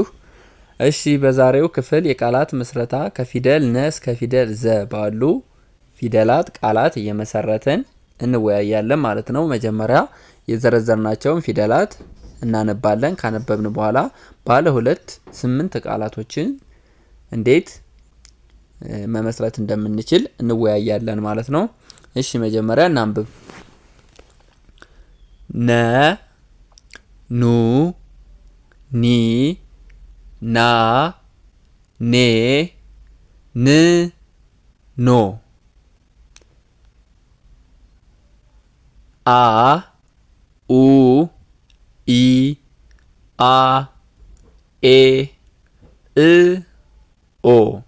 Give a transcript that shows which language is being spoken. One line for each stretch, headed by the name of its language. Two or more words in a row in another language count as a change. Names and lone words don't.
Amharic: እሺ በዛሬው ክፍል የቃላት ምስረታ ከፊደል ነ እስከ ፊደል ዘ ባሉ ፊደላት ቃላት እየመሰረትን እንወያያለን ማለት ነው። መጀመሪያ የዘረዘርናቸውን ፊደላት እናነባለን። ካነበብን በኋላ ባለ ሁለት 8 ቃላቶችን እንዴት መመስረት እንደምንችል እንወያያለን ማለት ነው። እሺ መጀመሪያ እናንብብ። ነ ኑ ኒ ና ኔ ን ኖ አ ኡ ኢ አ ኤ እ ኦ